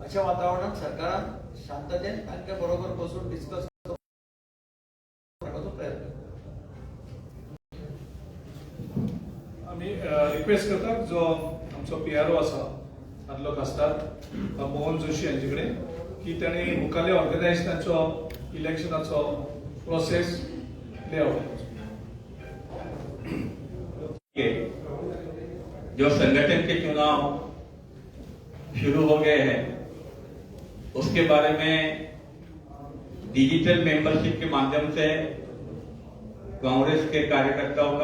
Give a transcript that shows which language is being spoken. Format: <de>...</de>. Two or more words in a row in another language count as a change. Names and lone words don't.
<kok>अशा वातावरणात सरकारान शांततेन तांचे बरोबर बसून डिस्कस करपाचो प्रयत्न करता. आमी रिक्वेस्ट करतात जो आमचो PRO आसा आदलो खासदार मोहन जोशी हांचे कडेन की ताणें मुखाल्ल्या ऑर्गनायझेशनाचो इलेक्शनाचो</kok> <en>process layout.</en> <hi>जो संगठन के चुनाव शुरू हो गए हैं उसके बारे में</hi> <en>digital membership</en> <hi>के माध्यम से कांग्रेस के कार्यकर्ताओं का</hi>